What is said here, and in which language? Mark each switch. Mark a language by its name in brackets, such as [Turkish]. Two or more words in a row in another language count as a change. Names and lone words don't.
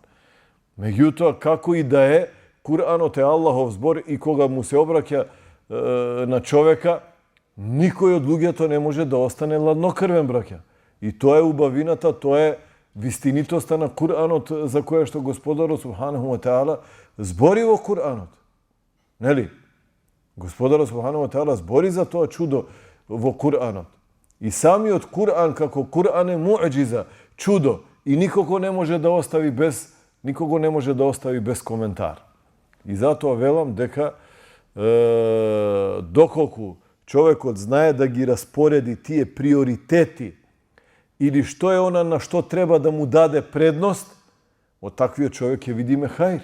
[Macedonian] Меѓутоа, како и да е, Куранот е Аллахов збор и кога му се обраќа на човека, никој од луѓето не може да остане ладнокрвен, браќа. И тоа е убавината, тоа е вистинитоста на Куранот за која што Господарот [Arabic] سبحانه وتعالى [Macedonian] збори во Куранот. Нели? Господарот [Arabic] سبحانه وتعالى [Macedonian] збори за тоа чудо во Куранот. И самиот Куран како Куран е муъџиза, чудо, и никого не може да остави без коментар. И затоа велам дека доколку човекот знае да ги распореди тие приоритети или што е она на што треба да му даде предност, од таквиот човек ќе видиме хајр.